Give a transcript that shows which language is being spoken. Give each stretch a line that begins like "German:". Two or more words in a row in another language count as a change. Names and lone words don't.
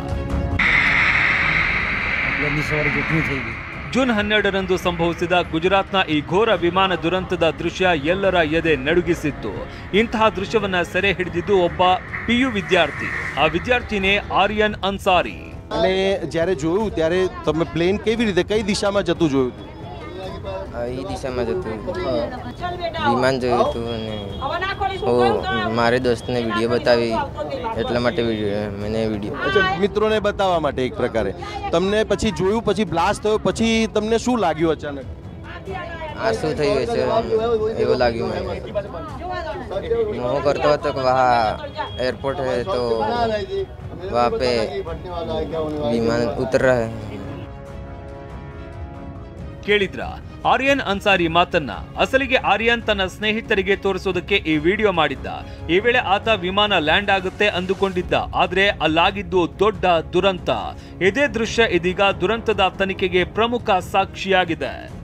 Kannada: ಜೂನ್ 12ರಂದು ಸಂಭವಿಸಿದ ಗುಜರಾತ್ನ ಈ ಘೋರ ವಿಮಾನ ದುರಂತದ ದೃಶ್ಯ ಎಲ್ಲರ ಎದೆ ನಡುಗಿಸಿತ್ತು. ಇಂತಹ ದೃಶ್ಯವನ್ನ ಸೆರೆ ಹಿಡಿದಿದ್ದು ಒಬ್ಬ PU ವಿದ್ಯಾರ್ಥಿ. ಆ ವಿದ್ಯಾರ್ಥಿನೇ ಆರ್ಯನ್ ಅನ್ಸಾರಿ.
Gujarati: જ્યારે જોયું ત્યારે તમે પ્લેન કેવી રીતે કઈ દિશામાં જતું જોયું હતું? એ દિશામાં જતું વિમાન જોયું હતું અને મારે દોસ્તને વિડીયો બતાવી એટલા માટે મેં વિડીયો અચ્છા મિત્રોને બતાવવા માટે એક પ્રકારે તમને પછી જોયું, પછી બ્લાસ્ટ થયો, પછી તમને શું લાગ્યું અચાનક? આ શું થયું છે એવું લાગ્યું મને. હું કરતો હતો કે
Hindi: વहाँ एयरपोर्ट है तो वहाँ पे विमान उतर रहा है.
Kannada: ಕೇಳಿದ್ರ ಆರ್ಯನ್ ಅನ್ಸಾರಿ ಮಾತನ್ನ. ಅಸಲಿಗೆ ಆರ್ಯನ್ ತನ್ನ ಸ್ನೇಹಿತರಿಗೆ ತೋರಿಸೋದಕ್ಕೆ ಈ ವಿಡಿಯೋ ಮಾಡಿದ್ದ. ಈ ವೇಳೆ ಆತ ವಿಮಾನ ಲ್ಯಾಂಡ್ ಆಗುತ್ತೆ ಅಂದುಕೊಂಡಿದ್ದ. ಆದ್ರೆ ಅಲ್ಲಾಗಿದ್ದು ದೊಡ್ಡ ದುರಂತ. ಇದೇ ದೃಶ್ಯ ಇದೀಗ ದುರಂತದ ತನಿಖೆಗೆ ಪ್ರಮುಖ ಸಾಕ್ಷಿಯಾಗಿದೆ.